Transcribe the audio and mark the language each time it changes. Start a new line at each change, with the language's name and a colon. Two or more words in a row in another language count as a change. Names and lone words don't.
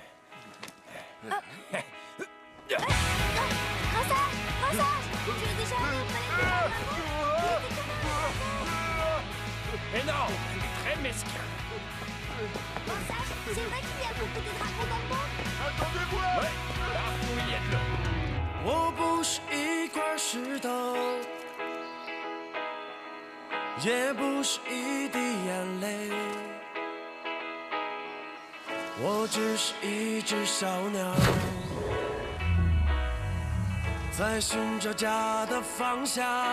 French: Grand sage, tu es déjà allé au palais de la Mais non, il est très mesquin. Grand sage, c'est vrai qu'il y a beaucoup de dragons dans le monde? Attendez-moi. Ouais, partout il y a de l'eau.
Chinese: 我不是一块石头，也不是一滴眼泪，我只是一只小鸟，在寻找家的方向。